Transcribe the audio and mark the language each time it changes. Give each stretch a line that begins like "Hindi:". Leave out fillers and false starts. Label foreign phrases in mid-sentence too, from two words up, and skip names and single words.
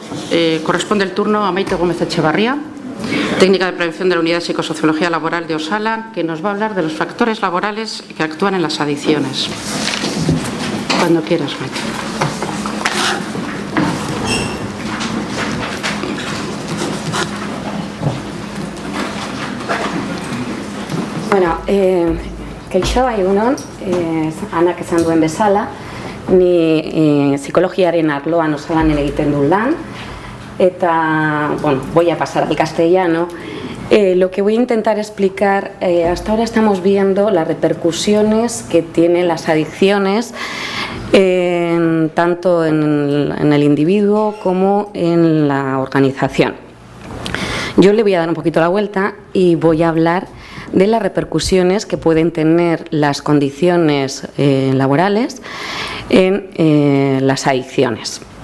Spanish: corresponde el turno a Maite Gómez Echevarría, técnica de prevención de la Unidad de Psicosociología Laboral de Osalan, que nos va a hablar de los factores laborales que actúan en las adicciones. Cuando quieras, Maite.
Basque: Bueno, kaixo egunon, anak esan duen bezala, ni psikologiaren arloan Osalanen egiten dut lan, eta, bueno,
Spanish: voy a pasar al castellano. Lo que voy a intentar explicar, hasta ahora estamos viendo las repercusiones que tienen las adicciones, tanto en el individuo como en la organización. Yo le voy a dar un poquito la vuelta y voy a hablar de las repercusiones que pueden tener las condiciones laborales en las adicciones.